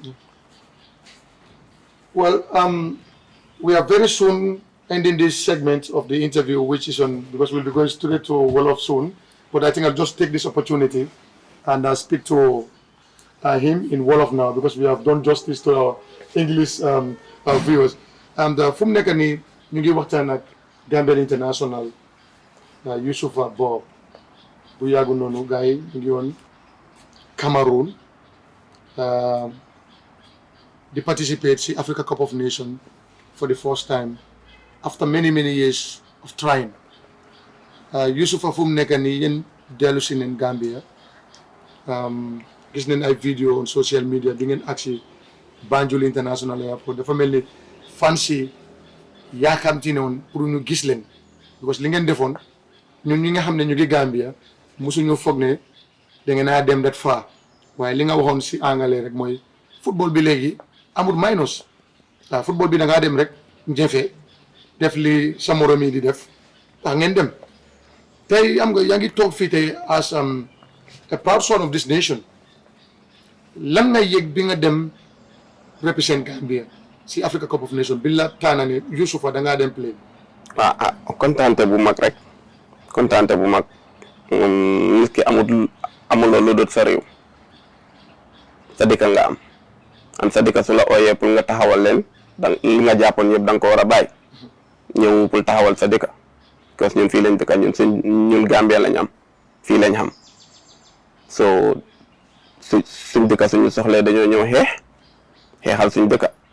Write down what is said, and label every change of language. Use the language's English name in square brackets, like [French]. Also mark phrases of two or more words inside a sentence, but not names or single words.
[English] Well, we are very soon ending this segment of the interview, which is on, because we'll be going straight to Wolof soon. But I think I'll just take this opportunity and speak to him in Wolof now, because we have done justice to our English viewers. And from [Wolof] nekani ñu ngi waxtaan ak Gambian International Yusupha Bobb bu yàggu noonu gars yi ñu ngi woon Cameroon [English] they participate in Africa Cup of Nations for the first time after many years of trying. [Wolof] Yusupha fu mu nekk nii yéen dellu si neen Gambia gis neen ay vidéo [English] on social media [Wolof] bi ngeen agsi Banjul International Airport dafa mel ni fancy yaakamti ne woon pour ñu gis leen because li ngeen defoon ñun ñi nga xam ne ñu ngi Gambia mosuñu foog ne da ngeen a dem [English] that far [Wolof] waaye li nga waxoon si anglais rek mooy football bi léegi amul minus football bi da ngaa dem rek njëfee def li sa morom yi di def ngeen dem tey am nga yaa ngi toog fii tey [English] as a proud son of this nation [Wolof] lan nga yëg bi nga dem represent Gambia si Africa Cup of Nations bi la taana ne Yusupha da ngaa dem play. kontaante bu mag rek kontaante bu mag nit ki amuloo lu dul sa réew sa dëkk nga am sa dëkk su la ooyee pour nga taxawal leen li nga jàppoon yëpp da nga ko war a bàyyi ñëw pour taxawal sa dëkk [French] parce que [Wolof] ñun fii lañ dëkk ñun Gambia lañ am fii lañ xam so suñ dëkk suñu soxlee dañoo ñëw xeexal suñ dëkk